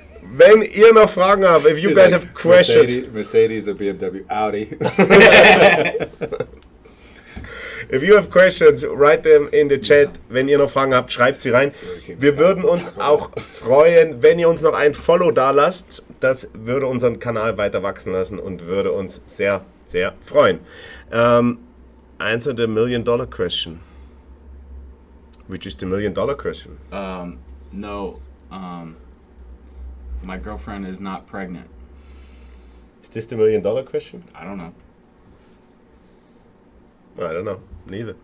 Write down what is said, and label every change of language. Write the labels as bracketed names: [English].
[German] Wenn ihr noch Fragen habt, [English] if you guys have questions. Mercedes or BMW, Audi. If you have questions, write them in the chat. [German] Wenn ihr noch Fragen habt, schreibt sie rein. Wir würden uns auch freuen, wenn ihr uns noch ein Follow da lasst. Das würde unseren Kanal weiter wachsen lassen und würde uns sehr, sehr freuen. [English] Answer the $1 million question. Which is the $1 million question? No. My girlfriend is not pregnant. Is this the $1 million question? I don't know. I don't know. Neither.